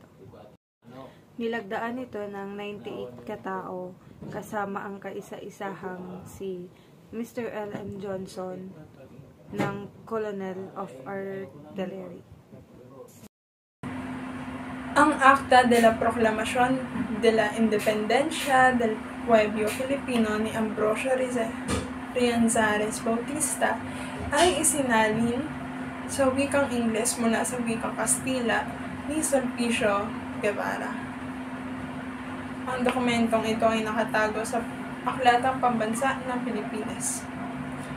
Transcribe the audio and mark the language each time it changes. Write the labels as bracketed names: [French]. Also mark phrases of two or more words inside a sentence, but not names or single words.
[Filipino] Nilagdaan ito ng 98 katao kasama ang kaisa-isahang si Mr. L.M. [English] Johnson ng Colonel of Artillery. [Filipino] Ang Acta de la Proclamación de la Independencia del Pueblo Filipino ni Ambrosio Rianzares Bautista ay isinalin sa wikang Ingles mula sa wikang Kastila ni Sulpicio Guevara. Ang dokumentong ito ay nakatago sa Aklatang Pambansa ng Pilipinas.